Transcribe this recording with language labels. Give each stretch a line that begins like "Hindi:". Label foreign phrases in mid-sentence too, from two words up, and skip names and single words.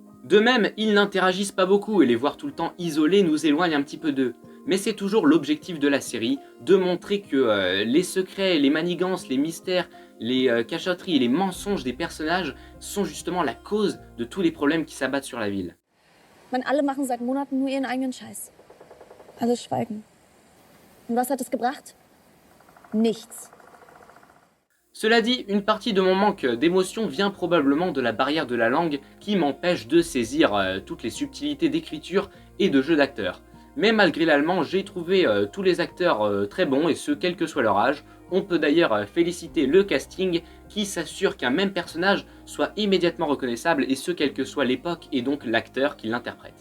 French: De même, ils n'interagissent pas beaucoup et les voir tout le temps isolés nous éloigne un petit peu d'eux. Mais c'est toujours l'objectif de la série, de montrer que les secrets, les manigances, les mystères, les cachotteries et les mensonges des personnages sont justement la cause de tous les problèmes qui s'abattent sur la ville.
German: Man, alle machen seit Monaten nur ihren eigenen Scheiß. Alles schweigen. Und was hat es gebracht? Nichts.
French: Cela dit, une partie de mon manque d'émotion vient probablement de la barrière de la langue qui m'empêche de saisir toutes les subtilités d'écriture et de jeu d'acteur. Mais malgré l'allemand, j'ai trouvé tous les acteurs très bons, et ce, quel que soit leur âge. On peut d'ailleurs féliciter le casting qui s'assure qu'un même personnage soit immédiatement reconnaissable, et ce, quelle que soit l'époque et donc l'acteur qui l'interprète.